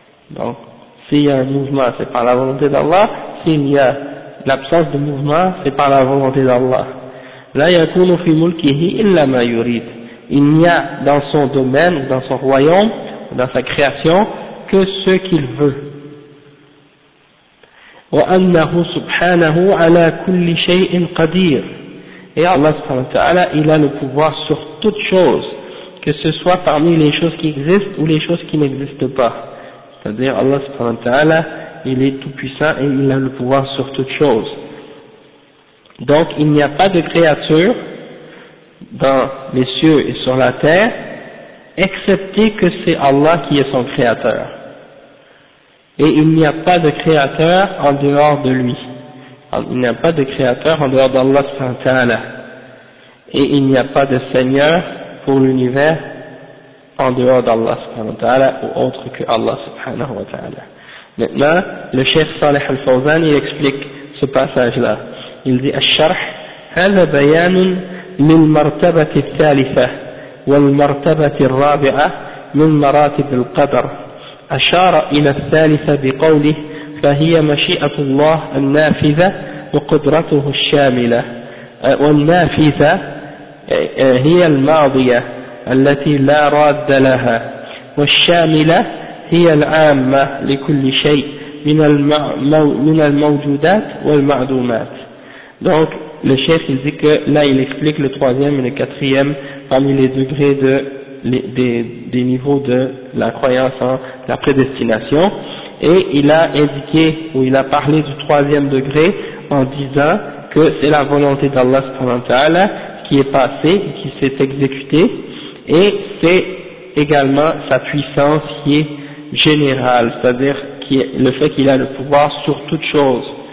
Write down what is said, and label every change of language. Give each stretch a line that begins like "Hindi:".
French: Donc s'il y a un mouvement, c'est par la volonté d'Allah, s'il y a l'absence de mouvement, c'est par la volonté d'Allah.
Arabic: La yakunu fi mulkihi illa ma yurid.
French: Il n'y a dans son domaine, dans son royaume, dans sa création, que ce qu'il veut.
Arabic: وأنه سبحانه على كل شيء قدير.
French: Et Allah subhanahu wa ta'ala, il a le pouvoir sur toutes choses, que ce soit parmi les choses qui existent ou les choses qui n'existent pas. C'est-à-dire Allah subhanahu wa ta'ala, il est tout puissant et il a le pouvoir sur toutes choses. Donc il n'y a pas de créature dans les cieux et sur la terre, excepté que c'est Allah qui est son créateur. Et il n'y a pas de créateur en dehors de lui. Il n'y a pas de créateur en dehors d'Allah subhanahu wa ta'ala. Et il n'y a pas de Seigneur pour l'univers en dehors d'Allah subhanahu wa ta'ala ou autre que Allah subhanahu wa ta'ala. Maintenant, le Cheikh Saleh Al-Fawzan, il explique ce passage-là. Il dit,
Arabic: الشرح, هذا بيان للمرتبة الثالثة والمرتبة الرابعة من مراتب القدر. أشار إلى الثالثة بقوله فهي مشيئة الله النافذة وقدرته الشاملة والنافذة هي الماضية التي لا راد لها والشاملة هي العامة لكل شيء من الموجودات والمعدومات.
French: Donc le chef il dit que là il explique le troisième et le quatrième parmi les degrés de des niveaux de la croyance en la prédestination, et il a indiqué ou il a parlé du troisième degré en disant que c'est la volonté d'Allah subhanahu wa ta'ala qui est passée et qui s'est exécutée, et c'est également sa puissance qui est générale, c'est-à-dire qui est le fait qu'il a le pouvoir sur toute chose.